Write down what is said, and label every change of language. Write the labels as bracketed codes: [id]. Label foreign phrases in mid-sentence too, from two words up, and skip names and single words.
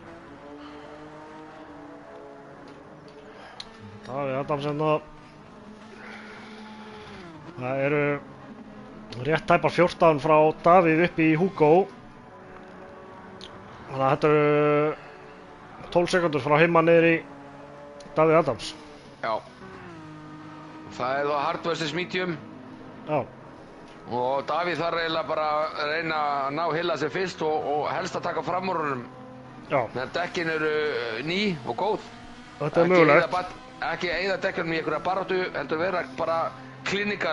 [is] Davíð Adams það eru rétt tæpar 14 frá Davíð upp í Hugo. Þannig að þetta eru 12 sekundur frá Himma niður í Davíð Adams. Já. Það er þá [en] hard versus medium. [is] Já. Og Davíð þarf eiginlega bara að reyna að ná Hilla sér fyrst og helst að taka fram úr honum. Já. Meðan dekkin eru ný og góð. Þetta er mögulegt. Ekki eyða dekkinum í einhverja baráttu, heldur vera bara clinical.